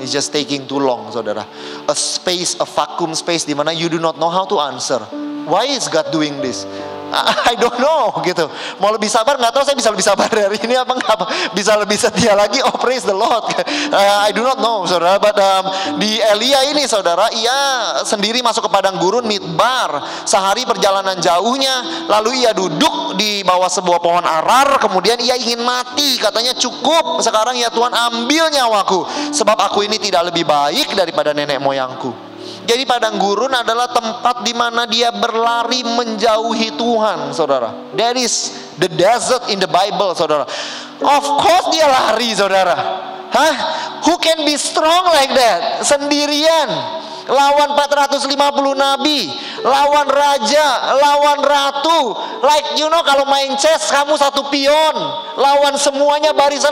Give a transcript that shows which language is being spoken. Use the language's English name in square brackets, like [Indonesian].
[English] It's just taking too long, saudara. A space, a vacuum space [Indonesian] di mana [English] you do not know how to answer. Why is God doing this? I don't know [Indonesian] gitu. Mau lebih sabar, nggak tahu saya bisa lebih sabar dari ini apa nggak bisa lebih setia lagi. [English] Oh praise the Lord. I do not know, [Indonesian] saudara. But di Elia ini, saudara, ia sendiri masuk ke padang gurun Midbar. Sehari perjalanan jauhnya, lalu ia duduk di bawah sebuah pohon arar. Kemudian ia ingin mati. Katanya cukup sekarang ya Tuhan, ambil nyawaku, sebab aku ini tidak lebih baik daripada nenek moyangku. Jadi padang gurun adalah tempat di mana dia berlari menjauhi Tuhan, saudara. [English] That is the desert in the Bible, saudara. [Indonesian] Of course dia lari, [English] saudara. Who can be strong like that? [Indonesian] Sendirian, lawan 450 nabi, lawan raja, lawan ratu. [English] Like kalau main chess, [Indonesian] kamu satu pion, lawan semuanya barisan.